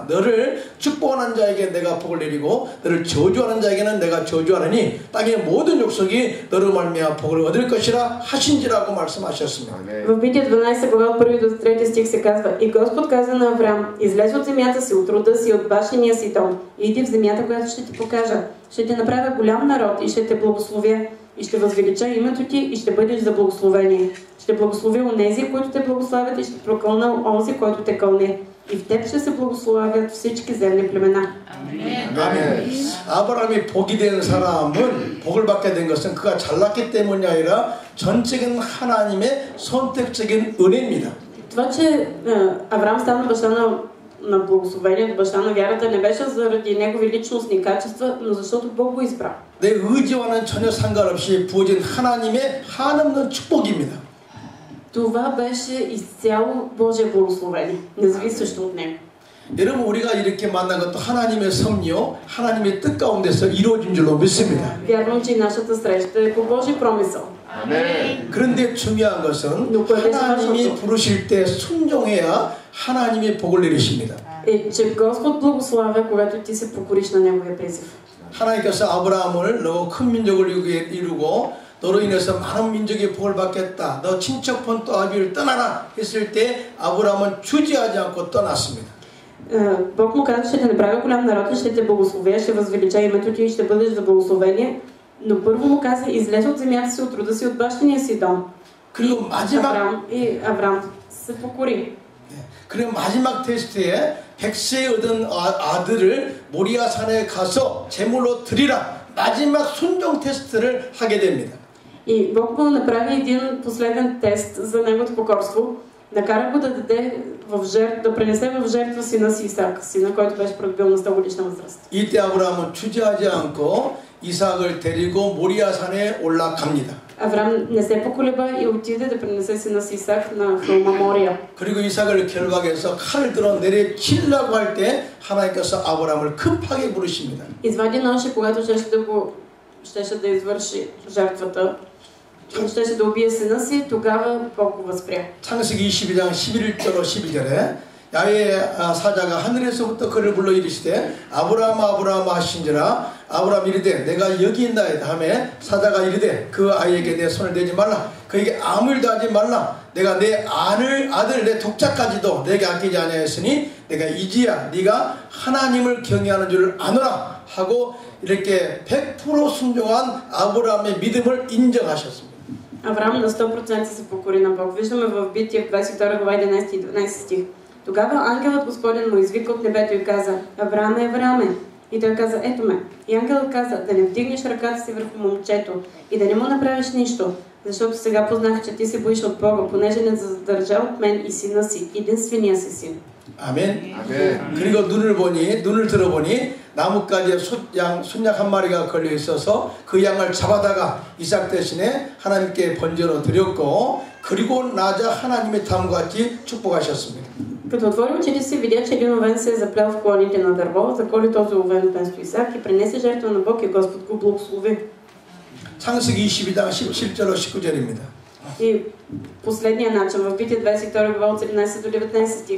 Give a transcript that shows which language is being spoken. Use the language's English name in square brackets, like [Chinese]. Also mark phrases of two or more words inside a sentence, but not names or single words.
[Korean] 너를 축복하는 자에게 내가 복을 내리고 너를 저주하는 자에게는 내가 저주하리니 땅의 모든 족속이 너로 말미암아 복을 얻을 것이라 하신지라고 말씀하셨습니다. [Bulgarian] В Бития 12 глава от 1 до 3 стих се казва: И Господ каза на Авраам: излез от земята си, от рода си, от бащиния си дом, и иди в земята, която ще ти покажа. Ще те направя голям народ и ще те благословя. И ще възвелича името ти и ще бъдеш за благословение. Ще благословя онези, които те благославят и ще прокълна онзи, който те кълне. И в теб ще се благословят всички земни племена. [Korean] 아멘. 아브라함이 복이 된 사람은 복을 받게 된 것은 그가 잘났기 때문이 아니라 전적인 하나님의 선택적인 은혜입니다. [Bulgarian] Това, че Авраам стана баща на благословението, баща на вярата, не беше заради негови личностни качества, но защото Бог го избра. [Korean] 내 의지와는 전혀 상관없이 부어진 하나님의 한없는 축복입니다. [Bulgarian] Това беше изцяло Божие благословение, независещо от него. [Korean] 여러분 우리가 이렇게 만난 것도 하나님의 섭리, 하나님의 뜻 가운데서 이루어진 줄로 믿습니다. [Bulgarian] Вярвам, че нашата среща е по Божий промисъл. [Korean] 그런데 중요한 것은 하나님이 부르실 때 순종해야 하나님이 복을 내리십니다. [Bulgarian] Е, че Господ благославя, когато ти се покориш на неговия призив. [Korean] 하나님께서 아브라함을 너 큰 민족을 이루고 너로 인해서 많은 민족의 복을 받겠다. 너 친척 또 아비를 떠나라 했을 때 아브라함은 주저하지 않고 떠났습니다. [Bulgarian] Бог му каза, ще те направя голям народ, ще те благословя, ще възвелича името ти и ще бъдеш за благословение. Но първо му каза: излез от земята си, от рода си, от бащиния си дом. И Авраам се покори. [Korean] 그리고 마지막 테스트에 100세에 얻은 아들을 모리아산에 가서 제물로 드리라. 마지막 순종 테스트를 하게 됩니다. [Bulgarian] И Бог му направи един последен тест за неговото покорство. Накара го да даде да пренесе в жертва сина си Исак, сина, който беше придобил на 100 годишна възраст. [Korean] 이때 아브라함은 주저하지 않고 이삭을 데리고 모리아산에 올라갑니다. [Bulgarian] Авраам не се поколеба и отиде да пренесе сина си Исак на хълма Мория. [Korean] 그리고 이삭을 결박해서 칼을 들어 내려치려고 할 때 하나님께서 아브라함을 급하게 부르십니다. [Bulgarian] Извади нож и когато щеше да извърши жертвата, щеше да убие сина си, тогава Бог го възпря. [Korean] 창세기 22장 11절로 12절에 야훼 사자가 하늘에서부터 그를 불러 이르시되 아브라함 아브라함 하신지라 아브라함 이르되 내가 여기 있나이다 하매 사자가 이르되 그 아이에게 내 손을 대지 말라 그에게 아무 일도 하지 말라 내가 내 아들 내 독자까지도 내게 아끼지 아니하였으니 내가 이제야 네가 하나님을 경외하는 줄 아노라 하고 이렇게 100% 순종한 아브라함의 믿음을 인정하셨습니다. [Bulgarian] Авраам на 100% се покори на Бог. Виждаме в Битие в 22 глава 11 и 12 стих. Тогава ангелът Господен му извика от небето и каза: Аврааме, Аврааме! И той каза: ето ме. И ангелът каза: да не вдигнеш ръката си върху момчето и да не му направиш нищо, защото сега познах, че ти се боиш от Бога, понеже не задържа от мен и сина си, единствения си син. [Korean] 아멘. 그리고 눈을 들어보니 나뭇가지에 순양 한 마리가 걸려 있어서 그 양을 잡아다가 이삭 대신에 하나님께 번제로 드렸고 그리고 나자 하나님의 다음과 같이 축복하셨습니다. [Bulgarian] Като отвори очите си, видя, че един овен се е заплел в клоните на дърво, заколи този овен вместо Исак и принесе жертва на Бог и Господ го благослови. [Korean] 창세기 22장 17절로 19절입니다. [Bulgarian] И последния начин в Битие 22 глава от 17 до 19 стих.